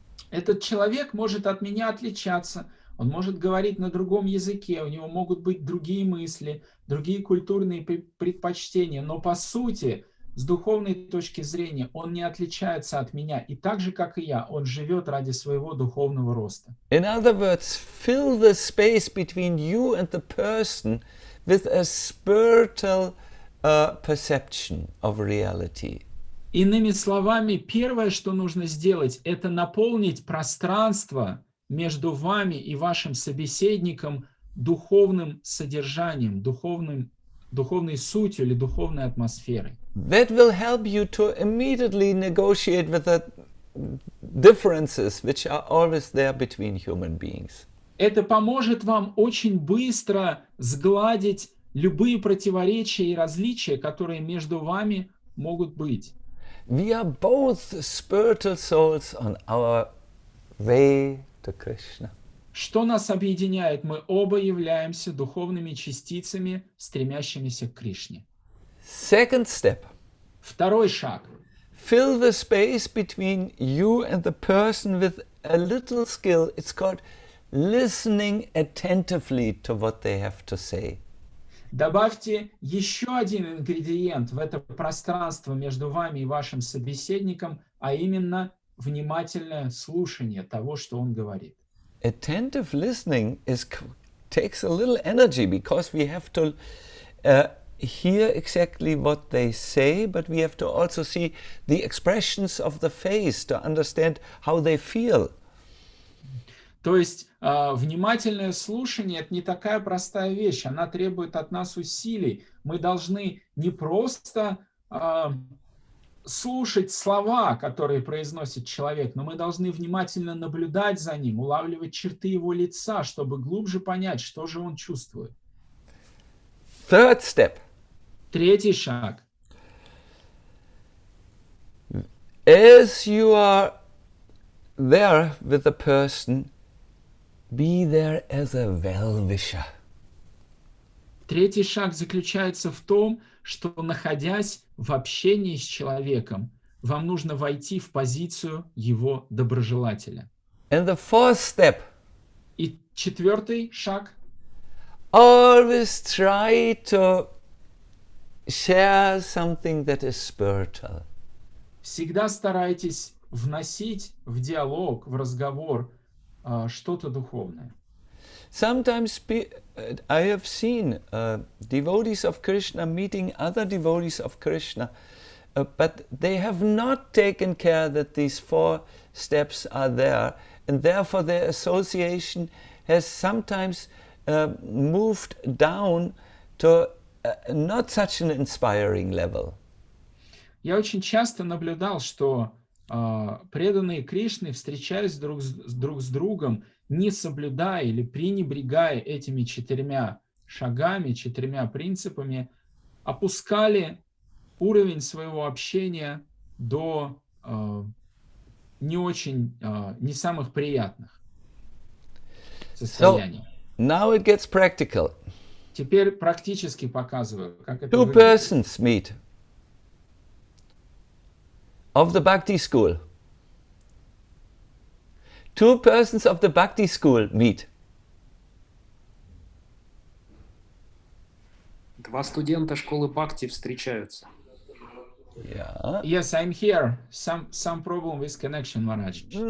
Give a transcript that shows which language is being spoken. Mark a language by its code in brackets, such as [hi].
[ru] Этот человек может от меня отличаться, он может говорить на другом языке, у него могут быть другие мысли, другие культурные предпочтения, но по сути, с духовной точки зрения, он не отличается от меня, и так же, как и я, он живет ради своего духовного роста. [en] In other words, fill the space between you and the person with a spiritual perception of reality. [ru] Иными словами, первое, что нужно сделать, это наполнить пространство между вами и вашим собеседником духовным содержанием, духовной сутью или духовной атмосферой. [en] That will help you to immediately negotiate with the differences which are always there between human beings. [ru] это поможет вам очень быстро сгладить любые противоречия и различия, которые между вами могут быть. [en] We are both spiritual souls on our way to Krishna. [ru] Что нас объединяет? Мы оба являемся духовными частицами, стремящимися к Кришне. [en] Second step. [ru] Второй шаг. [en] Fill the space between you and the person with a little skill. It's called listening attentively to what they have to say. [ru] Добавьте еще один ингредиент в это пространство между вами и вашим собеседником, а именно внимательное слушание того, что он говорит. [en] Attentive listening takes a little energy because we have to hear exactly what they say, but we have to also see the expressions of the face to understand how they feel. [ru] То есть внимательное слушание – это не такая простая вещь, она требует от нас усилий. Мы должны не просто слушать слова, которые произносит человек, но мы должны внимательно наблюдать за ним, улавливать черты его лица, чтобы глубже понять, что же он чувствует. [en] Third step. [ru] Третий шаг. [en] As you are there with the person, be there as a well-wisher. [ru] Третий шаг заключается в том, что, находясь в общении с человеком, вам нужно войти в позицию его доброжелателя. [en] And the fourth step. [ru] И четвертый шаг. [en] Always try to share something that is spiritual. [ru] Всегда старайтесь вносить в диалог, в разговор что-то духовное. [en] Sometimes I have seen devotees of Krishna meeting other devotees of Krishna, but they have not taken care that these four steps are there, and therefore their association has sometimes moved down to not such an inspiring level. [ru] Я очень часто наблюдал, что преданные Кришны, встречаясь друг с другом, не соблюдая или пренебрегая этими четырьмя шагами, четырьмя принципами, опускали уровень своего общения до не самых приятных состояний. [en] So, now it gets practical. [ru] Теперь практически показываю, как это [en] Two [ru] выглядит. [en] persons meet of the Bhakti school. Two persons of the Bhakti school meet. [ru] Два студента школы Бхакти встречаются. [en] Yeah. Yes, I'm here. Some problem with connection, Maharaj.